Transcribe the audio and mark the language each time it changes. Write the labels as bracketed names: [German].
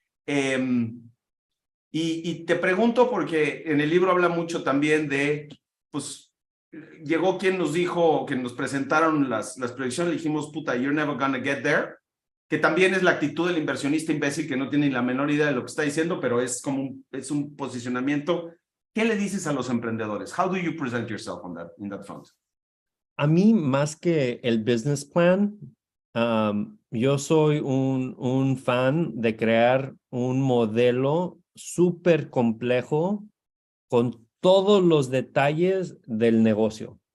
[Spanish] Y te pregunto porque en el libro habla mucho también de, pues, llegó quien nos dijo, que nos presentaron las proyecciones, le dijimos, puta, [English] you're never gonna get there, [Spanish] que también es la actitud del inversionista imbécil que no tiene ni la menor idea de lo que está diciendo, pero es como es un posicionamiento. ¿Qué le dices a los emprendedores? [English] How do you present yourself in that front? [Spanish] A mí, más que el business plan, yo soy un fan de crear un modelo súper complejo con todos los detalles del negocio.